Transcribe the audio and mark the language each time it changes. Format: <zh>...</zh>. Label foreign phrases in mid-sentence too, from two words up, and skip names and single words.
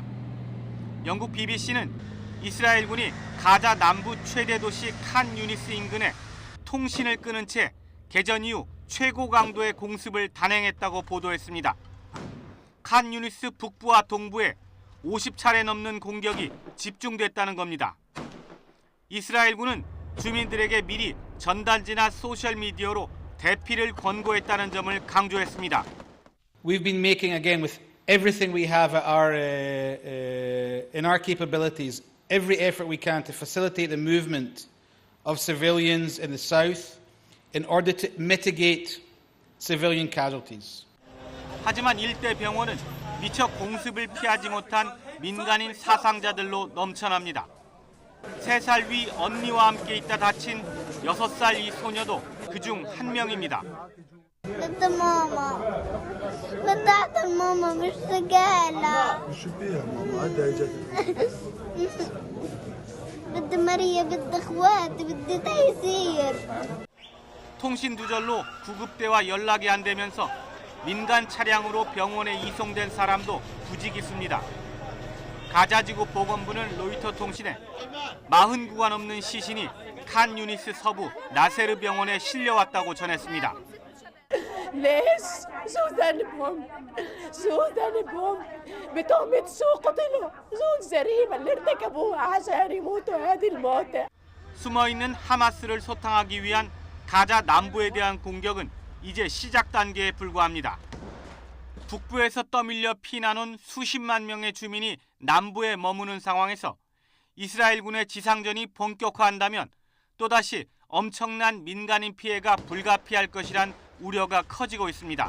<ko>영국 BBC는 이스라엘군이 가자 남부 최대 도시 칸 유니스 인근에 통신을 끊은 채 개전 이후 최고 강도의 공습을 단행했다고 보도했습니다. 칸 유니스 북부와 동부에 50차례 넘는 공격이 집중됐다는 겁니다. 이스라엘군은 주민들에게 미리 전단지나 소셜미디어로 대피를 권고했다는 점을 강조했습니다.</ko> <en>We've been making again with everything we have at in our capabilities every effort we can to facilitate the movement of civilians in the south in order to mitigate civilian casualties.</en> <ko>하지만 일대 병원은 미처 공습을 피하지 못한 민간인 사상자들로 넘쳐납니다. 3살 위 언니와 함께 있다 다친 6살 이 소녀도 그중 한 명입니다.</ko> <ar>بدي ماما بدي اعطي ماما مشتاقة لها شو فيها ماما؟ عندها اجت بدي ماريا بدي اخواتي بدي تيسير.</ar> <ko>통신 두절로 구급대와 연락이 안 되면서 민간 차량으로 병원에 이송된 사람도 부지기수입니다. 가자지구 보건부는 로이터 통신에 40구가 넘는 시신이 칸 유니스 서부 나세르 병원에 실려왔다고 전했습니다.</ko> <ar>ليش؟ شو ذنبهم؟ شو ذنبهم؟ بتهمة شو قتلوا؟ شو الجريمة اللي ارتكبوها عشان يموتوا هذه الموتى؟</ar> <ko>숨어있는 하마스를 소탕하기 위한 가자 남부에 대한 공격은 이제 시작 단계에 불과합니다. 북부에서 떠밀려 피난온 수십만 명의 주민이 남부에 머무는 상황에서 이스라엘군의 지상전이 본격화한다면 또다시 엄청난 민간인 피해가 불가피할 것이란 우려가 커지고 있습니다.</ko>